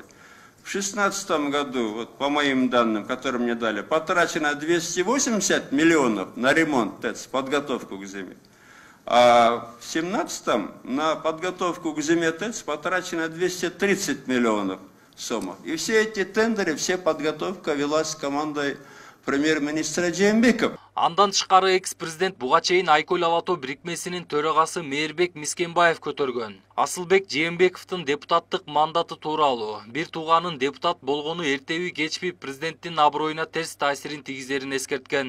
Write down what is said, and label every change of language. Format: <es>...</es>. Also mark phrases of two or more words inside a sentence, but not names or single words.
<ru>В 2016 году, вот по моим данным, которые мне дали, потрачено 280 миллионов на ремонт ТЭЦ, подготовку к зиме. А в 2017 на подготовку к зиме ТЭЦ потрачено 230 миллионов сомов. И все эти тендеры, все подготовка велась командой премьер-министра Жээнбекова.</ru> <ky>Андан тышкары экс-президент буга чейин Айкөл Алатоо бирикмесинин төрагасы Мээрбек Мискенбаев көтөргөн. Асылбек Жээнбековдун депутаттык мандаты тууралуу бир тууганын депутат болгону эртеби кечпи президенттин аброюна терс таасирин тийгизерин эскерткен.</ky>